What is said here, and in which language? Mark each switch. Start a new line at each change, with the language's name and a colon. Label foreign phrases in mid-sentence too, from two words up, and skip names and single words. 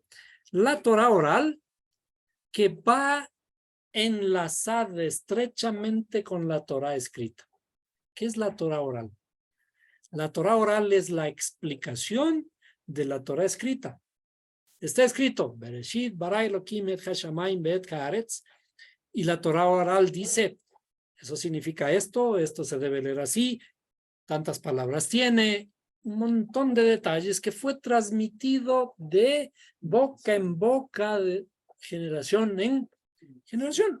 Spanish: La Torá oral que va enlazada estrechamente con la Torá escrita. ¿Qué es la Torá oral? La Torá oral es la explicación de la Torá escrita. Está escrito,
Hebrew: בראשית ברא אלהים את השמים ואת הארץ,
Spanish: y la Torá oral dice, eso significa esto se debe leer así, tantas palabras tiene, un montón de detalles que fue transmitido de boca en boca, de generación en generación.